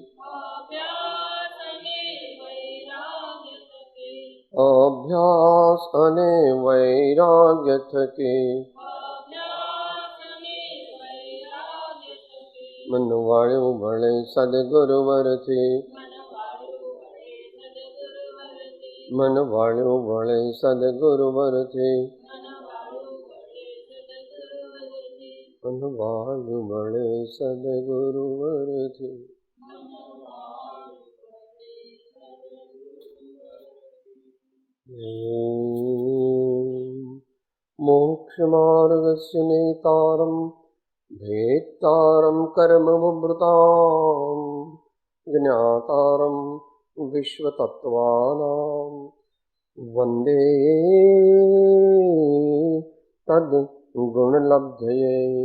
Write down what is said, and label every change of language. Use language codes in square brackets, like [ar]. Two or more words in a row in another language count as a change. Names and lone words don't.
[gu] અભ્યાસ અને વૈરાગ્ય થકી, મન વાળ્યું ભળે સદગુરુ વરથી, મન વાળ્યું ભળે સદગુરુ વરથી, મન વાળ્યું ભળે સદગુરુ વરથી। [sa] मोक्षमार्गस्य नेतारं भेत्तारं कर्मभृतां ज्ञातारं विश्वतत्त्वानां वन्दे तद्गुणलब्धये।